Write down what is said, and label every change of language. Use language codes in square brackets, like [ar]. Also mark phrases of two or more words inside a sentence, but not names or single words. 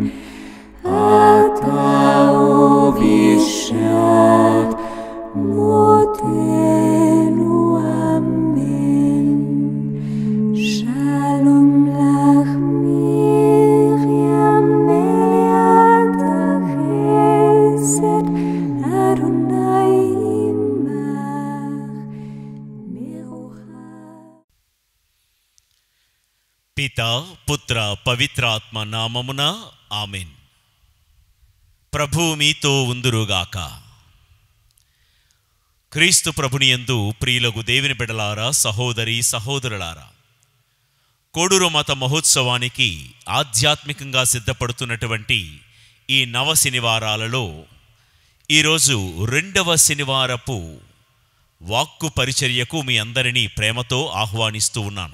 [he] אתה ובשעת מותנו אמן שלום לך מרים מלאת החסד אדוני [te] పితా పుత్ర పవిత్రాత్మ నామమున ఆమెన్. ప్రభువు మీతో ఉందురుగాక. క్రీస్తు ప్రభునియందు ప్రియులకు దేవుని బిడ్డలారా, సహోదరి సహోదరులారా, కోడూరు మత మహోత్సవానికి ఆధ్యాత్మికంగా సిద్ధపడుతున్నటువంటి ఈ నవ శనివారాలలో ఈరోజు రెండవ శనివారపు వాక్కు పరిచర్యకు మీ అందరినీ ప్రేమతో ఆహ్వానిస్తూ ఉన్నాను.